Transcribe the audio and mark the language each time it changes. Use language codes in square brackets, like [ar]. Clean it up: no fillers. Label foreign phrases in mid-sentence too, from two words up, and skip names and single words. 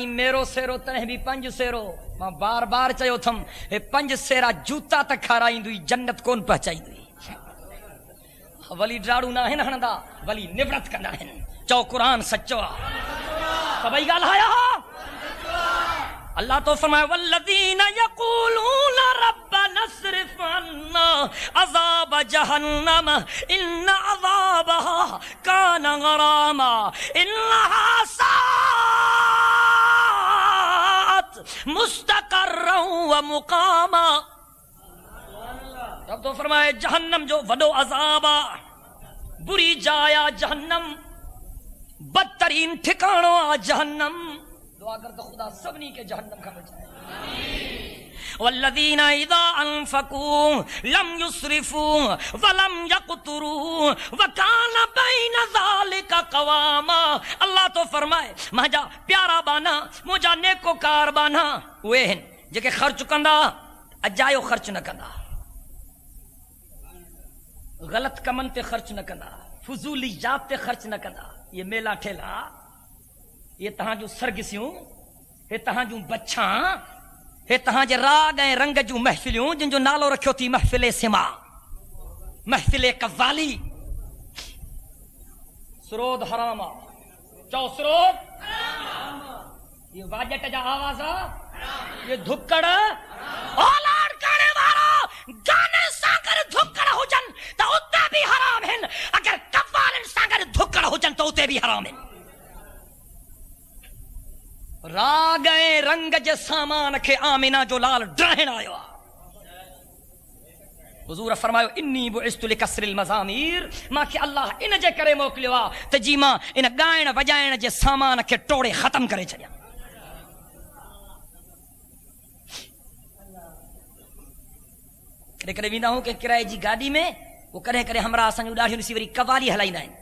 [sd] मेरो सेरो तॾहिं बि पंज सेरो मां बार बार चयो अथमि हे पंज सेरा जूता त खाराईंदी जन्नत कोन पहुचाईंदी वली ड्राड़ू न आहिनि हणंदा वली निवृत कंदा आहिनि चओ क़ुरान सचो आहे सभई ॻाल्हाया अल्लाह तो फरमाए [ar] والذين يقولون ربنا اصرف عنا عذاب جهنم إن عذابها كان غراما إنها ساءت مستقرا ومقاما [sd] अब तो फरमाए जहन्नम जो वॾो अज़ाब आहे बुरी जाइ आहे जहन्नम बदतरीन ठिकाणो आहे जहन्नम दुआ कर तो खुदा सबनी के जहन्नम का बचाए [ar] والذين إذا أنفقوا لم يسرفوا ولم يقتروا وكان بين ذلك قواما [sd] अल्लाह तो फरमाए मुंहिंजा प्यारा बाना मुंहिंजा नेकोकार बाना उहे आहिनि जेके ख़र्च कंदा अजायो ख़र्च न कंदा ग़लत कमनि ते ख़र्च न कंदा फुज़ूलियात ते ख़र्च न कंदा ये मेला ठेला ये तहां जूं सरगसियूं हे तहां जूं बच्छां हे तहां जे राग ऐं रंग जूं महफ़िलियूं जिन जो नालो रखियो थी महफ़िले सिमा महफ़िले कव्वाली सुरोद हराम आहे चओ सुरोद ये वाजट जा आवाज़ ये धुक्कड़ औलाद करने वारा गाने सां गॾु धुक्कड़ हुजनि त उते बि हराम आहिनि अगर कव्वालनि सां गॾु धुक्कड़ हुजनि त उते बि हराम आहिनि राग ऐं रंग जे सामान खे आमिना जो लाल ड्राहिण आयो आहे حضور فرماयो [ar] انی بعثت لکسر المزامیر [sd] मां खे अल्लाह इन जे करे मोकिलियो आहे त जी मां इन ॻाइण वॼाइण जे सामान खे टोड़े ख़तम करे छॾियां। कॾहिं कॾहिं वेंदा आहियूं कंहिं किराए जी गाॾी में, पोइ कॾहिं कॾहिं हमरा असांजूं ॾाढियूं ॾिसी वरी कवाली हलाईंदा आहिनि।